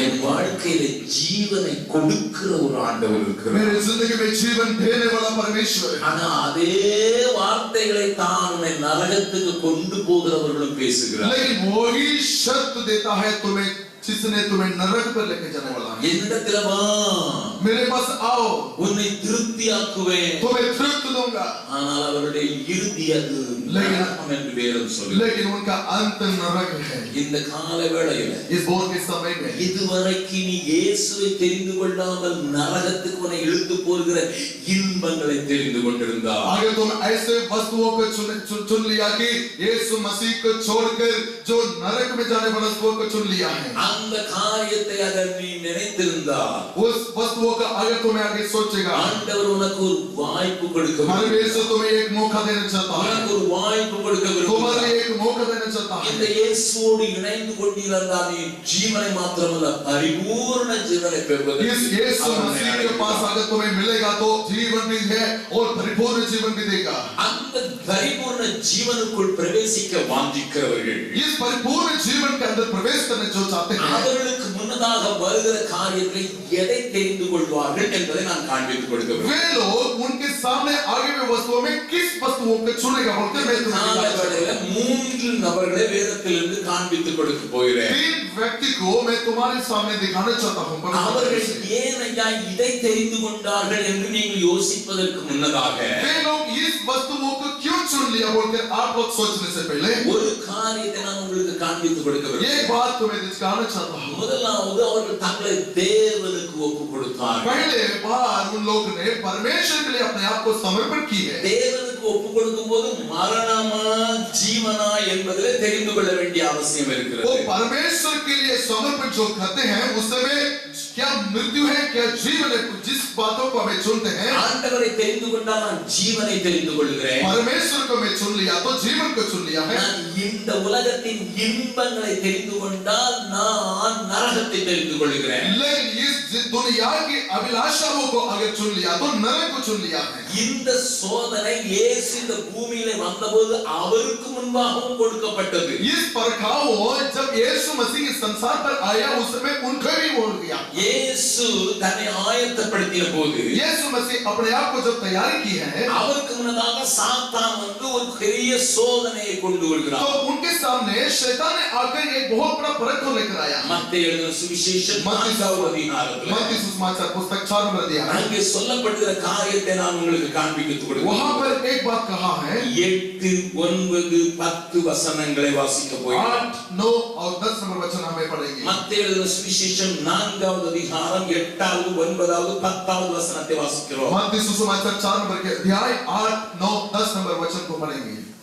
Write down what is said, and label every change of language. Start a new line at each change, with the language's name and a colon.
Tamil: என் வாழ்க்கையில ஜீவனை கொடுக்கிற ஒரு ஆண்டவர் இருக்கிறார்.
Hindi: मेरे जिंदगी में जीवन देने वाला परमेश्वर है।
Tamil: ஆனா அதே வார்த்தைகளை தான் உன்னை நரகத்துக்கு கொண்டு போகிறவர்களும் பேசுகிறார்.
Hindi: लेकिन वही शब्द देता है तुम्हें जिसने तुम्हें नरक पर लेके जाने वाला है।
Tamil: என்னிடத்துல வா,
Hindi: मेरे पास आओ,
Tamil: உன்னை திருப்தியாக்குவேன்.
Hindi: तुम्हें तृप्त दूंगा।
Tamil: ஆனால் அவருடைய இறுதி அது நரகம் என்று வேதம் சொல்லுகிறது.
Hindi: लेकिन उनका अंत नरक है।
Tamil: இந்த கால வேளையில
Hindi: इस भोर के समय में
Tamil: இதுவரைக்கும் நீ இயேசுவை தெரிந்து கொள்ளாமல் நரகத்துக்கு உன்னை இழுத்து போகிற இன்பங்களை தெரிந்து கொண்டிருந்தால்,
Hindi: अगर तुम ऐसे वस्तुओं को चुन लिया कि यीशु मसीह को छोड़कर जो नरक में जाने वाली वस्तुओं को चुन लिया है,
Tamil: அந்த காரியத்தை அगर நீ நினைத்திருந்தால்,
Hindi: उस वस्तुओं का अगर तुम्हें आगे सोचेगा,
Tamil: ஆண்டவர் உனக்கு ஒரு வாய்ப்பு கொடுக்க
Hindi: परमेश्वर तुम्हें एक मौका देना चाहता है।
Tamil: உனக்கு ஒரு வாய்ப்பு கொடுக்க
Hindi: तुम्हारे
Tamil: விரும்புகிறார்.
Hindi: लिए एक मौका देना चाहता
Tamil: இந்த
Hindi: है।
Tamil: இயேசுவோடு இணைந்து கொண்டிருந்தால் நீ ஜீவனை மாத்திரமல்ல பரிபூர்ண ஜீவனை பெறுவதற்கு
Hindi: इस यीशु
Tamil: அவர்
Hindi: मसीह
Tamil: உன்னை
Hindi: के पास
Tamil: அழைக்கிறார்.
Hindi: अगर तुम्हें मिलेगा तो जीवन भी है और परिपूर्ण जीवन भी देगा।
Tamil: அந்த பரிபூர்ண ஜீவனுக்குள் பிரவேசிக்க வாஞ்சிக்கிறவர்கள்,
Hindi: इस परिपूर्ण जीवन के अंदर प्रवेश करने जो चाहते हैं,
Tamil: அவர்களுக்கு முன்னதாக வருகிற காரியத்தை எதை தெரிந்து கொள்வார்கள் என்பதை நான் காண்பித்துக் கொடுக்கிறேன்.
Hindi: वे लोग उनके सामने आगे में वस्तुओं में किस वस्तुओं को चुनेगा बोलकर मैं तुम्हें बताता हूं।
Tamil: மூன்று நபர்களை வேதத்திலிருந்து காண்பித்துக் கொடுக்க போகிறேன்.
Hindi: 3 व्यक्ति को मैं तुम्हारे सामने दिखाना चाहता हूं।
Tamil: அவர்கள் ஏன் ஐயா இதை தெரிந்து கொண்டார்கள் என்று நீங்கள் யோசிப்பதற்கு முன்னதாக
Hindi: वे लोग इस वस्तुओं को क्यों चुन लिया बोलकर आप लोग सोचने से पहले
Tamil: ஒரு காரியத்தை நான் உங்களுக்கு காண்பித்துக் கொடுக்க
Hindi: ये
Tamil: விரும்புகிறேன்.
Hindi: बात तुम्हें दिखाना चाहता हूं।
Tamil: முதலாவது அவர்கள் தங்களை தேவனுக்கு ஒப்பு கொடுத்தார்கள்.
Hindi: पहले बार उन लोगों ने परमेश्वर के लिए अपने आप को समर्पण की है।
Tamil: தேவனுக்கு ஒப்பு கொடுக்கும் போது மரணமா ஜீவனா என்பதிலே தெரிந்து கொள்ள வேண்டிய அவசியம்
Hindi: वो
Tamil: இருக்கிறது.
Hindi: परमेश्वर के लिए समर्पण जो करते हैं उस समय क्या मृत्यु है क्या जीवन है, जिस बातों को हमें चुनते हैं।
Tamil: ஆண்டவரை தெரிந்து கொண்டால் நான் ஜீவனை தெரிந்து கொள்கிறேன்.
Hindi: परमेश्वर को मैं चुन लिया तो जीवन को चुन लिया है।
Tamil: நான் இந்த உலகத்தின் இன்பங்களை தெரிந்து கொண்டால் நான் நரகத்தை தெரிந்து கொள்கிறேன்.
Hindi: लेकिन इस दुनिया की अभिलाषाओं को अगर चुन लिया तो नरक को चुन लिया है।
Tamil: இந்த சோதனை இயேசு இந்த பூமியிலே வந்தபோது அவருக்கு முன்பாகவும் கொடுக்கப்பட்டது.
Hindi: इस परखाव जब यीशु मसीह इस संसार पर आया उस समय उनको भी बोल दिया।
Tamil: இயேசு தன்னை ஆயத்தப்படுத்திய போது
Hindi: यीशु मसीह अपने आप को जब तैयारी की है
Tamil: அவருக்கு முன்னதாக சாத்தான் வந்து ஒரு பெரிய சோதனையை கொண்டு வருகிறார்.
Hindi: तो उनके सामने शैतान ने आकर एक बहुत बड़ा परख को लेकर आया।
Tamil: மத்தேயு எழுதின சுவிசேஷம் 4வது அதிகாரத்தில்
Hindi: मत्ती सुसमाचार पुस्तक 4 नंबर अध्याय
Tamil: அங்கே சொல்லப்படுகிற காரியத்தை நான் உங்களுக்கு காண்பித்து கொடுக்கிறேன்.
Hindi: वहां पर एक बात कहा है
Tamil: 8, 9, 10 வசனங்களை வாசிக்க போகிறோம்.
Hindi: 8, 9 और 10 नंबर वचन हमें पढ़ेंगे।
Tamil: மத்தேயு எழுதின சுவிசேஷம் 4வது அதிகாரம் 8வது 9வது 10வது வசனத்தை வாசிக்கிறோம்.
Hindi: मत्ती सुसमाचार 4 नंबर के अध्याय 8, 9, 10 नंबर वचन को पढ़ेंगे।